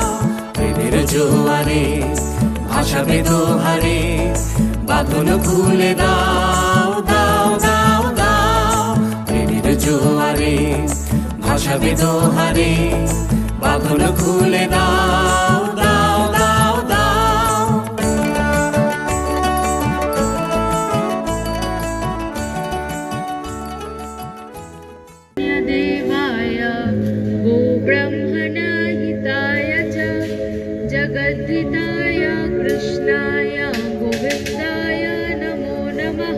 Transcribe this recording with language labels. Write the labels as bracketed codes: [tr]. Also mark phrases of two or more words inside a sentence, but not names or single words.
[bn] প্রেমের জোয়ারে ভাসাবে দোহারে, বাঁধন খুলে দাও দাও দাও দাও। প্রেমের জোয়ারে ভাসাবে দোহারে, বাঁধন খুলে দাও দাও দাও দাও। [sa] देवाय गो ब्रह्मणहिताय च जगद्धिताय कृष्णाय गोविन्दाय नमो नमः।